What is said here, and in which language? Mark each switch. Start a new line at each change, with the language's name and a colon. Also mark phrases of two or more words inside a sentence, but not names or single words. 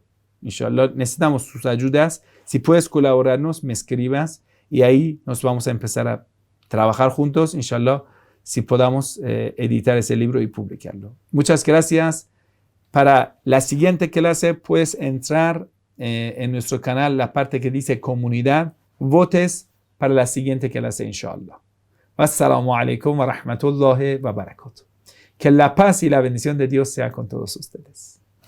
Spanish: Inshallah, necesitamos sus ayudas. Si puedes colaborarnos, me escribas y ahí nos vamos a empezar a trabajar juntos, inshallah, si podamos editar ese libro y publicarlo. Muchas gracias. Para la siguiente clase puedes entrar en nuestro canal, la parte que dice comunidad, votes para la siguiente clase, inshallah.
Arabic: السلام عليكم ورحمة الله وبركاته.
Spanish: Que la paz y la bendición de Dios sea con todos ustedes.